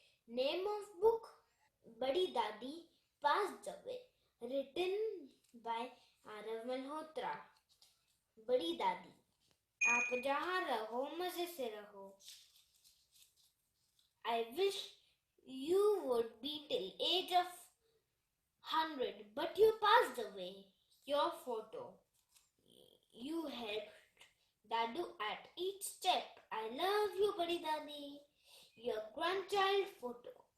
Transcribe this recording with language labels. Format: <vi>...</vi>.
<en>Name of book: Badi Dadi Passed Away. Written by Arav Malhotra.</en> <hi>बड़ी दादी, आप जहाँ रहो मजे से रहो.</hi> <en>I wish you would be till age of 100, but you passed away. Your photo. You helped Dadu at each step. I love you, Badi Dadi. Your grandchild photo.</en>